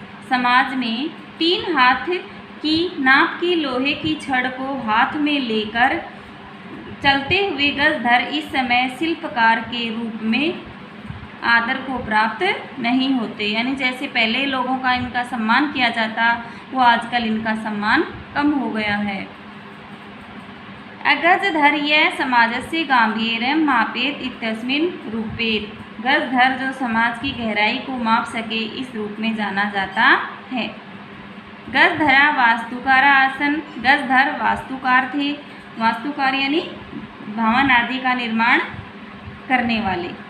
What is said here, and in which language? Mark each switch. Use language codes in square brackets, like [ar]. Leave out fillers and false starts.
[hi] समाज में 3 हाथ की नाप की लोहे की छड़ को हाथ में लेकर चलते हुए गजधर इस समय शिल्पकार के रूप में आदर को प्राप्त नहीं होते। यानी जैसे पहले लोगों का इनका सम्मान किया जाता, वो आजकल इनका सम्मान कम हो गया है। [sa] गजधर यह समाजस्य गांभीर्यं मापेत इत्यस्मिन् रूपेत। [hi] गजधर जो समाज की गहराई को माप सके इस रूप में जाना जाता है। [sa] गजधरा वास्तुकारा आसन। [hi] गजधर वास्तुकार थे। वास्तुकार यानी भवन आदि का निर्माण करने वाले।